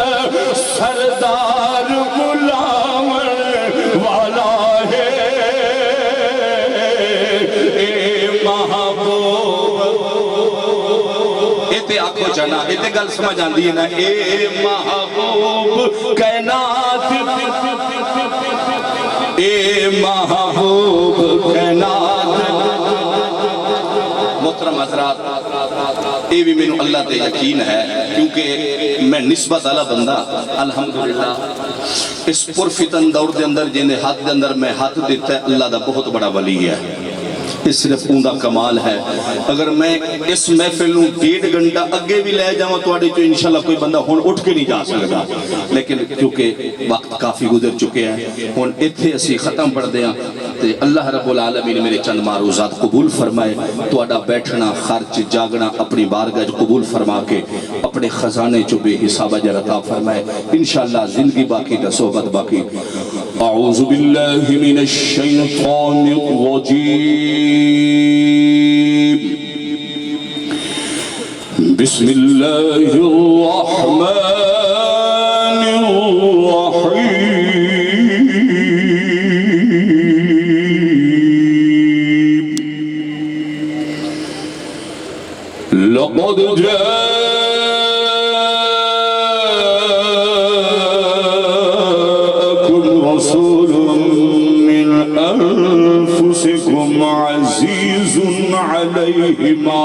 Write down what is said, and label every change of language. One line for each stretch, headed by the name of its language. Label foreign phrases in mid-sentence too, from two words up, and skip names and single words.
Punjabi: سردار غلام والا ہے اے محبوب ایتے آنکھو جانا ایتے گل سمجھ آندی ہے نا اے محبوب کائنات اے محبوب کائنات محترم حضرات یہ بھی میں اللہ تے یقین ہے کیونکہ میں نسبت والا بندہ الحمدللہ اس پرفتن دور دے اندر جن ہاتھ دے اندر میں ہاتھ دیتا ہے اللہ دا بہت بڑا ولی ہے اس صرف اوندا کمال ہے اگر میں اس محفل نوں 1.5 گھنٹہ اگے بھی لے جاواں تواڈے چوں انشاءاللہ کوئی بندہ ہن اٹھ کے نہیں جا سکدا لیکن کیونکہ وقت کافی گزر چکے ہیں ہن ایتھے اسی ختم پڑھ دیاں تے
Arabic: اللہ رب العالمین
Punjabi: میرے چند معروضات قبول فرمائے تواڈا بیٹھنا خرچ جاگنا اپنی بارگاہ قبول فرما کے اپنے خزانے چوں بے حساب اجر عطا فرمائے انشاءاللہ زندگی باقی تا صحبت باقی
Arabic: اعوذ باللہ من الشیطان الرجیم بسم اللہ الرحمن الرحیم لقد جاءكم رسول من أنفسكم عزيز عليه